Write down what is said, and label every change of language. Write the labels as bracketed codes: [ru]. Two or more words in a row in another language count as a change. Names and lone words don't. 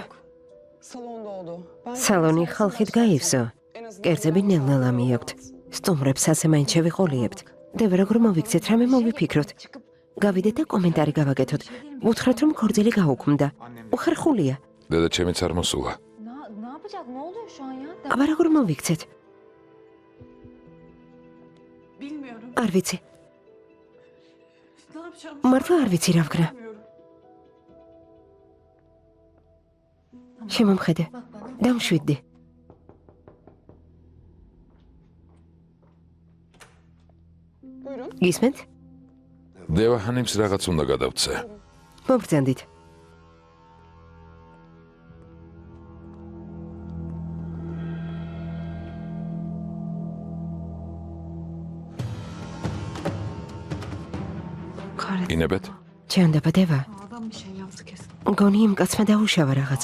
[tr] Salonda oldu. [ka] სალონი ხალხით გაივსო. კერძები ნელ-ნელა მიაქვთ. სტუმრებს ასე მაინც შევიყოლიებთ. დევა, როგორ მოვიქცეთ, რამე მოვიფიქროთ. გავიდეთ და კომენტარი გავაკეთოთ. უთხრათ, რომ ქორწილი გაუქმდა. უხერხულია. დედა ჩემიც არ მოსულა. [tr] Ne yapacağız? Ne oluyor şu an ya? [ka] აბა როგორ მოვიქცეთ? [tr] Bilmiyorum. [ka] არ ვიცი. [tr] Ne yapacağım? [ka] მართლა არ ვიცი რა ვქნა. [tr] Bilmiyorum. [ka] შემომხედე. დამშვიდდი. [tr] Buyurun. [ka] გისმენთ? დევა ჰანიმს რაღაც უნდა გადავცე. მობრძანდით. ინებეთ? ჩანდება დევა. [tr] Adam bir şey yaptı kesin. [ka] მგონი იმ კაცმა დაუშავა რაღაც.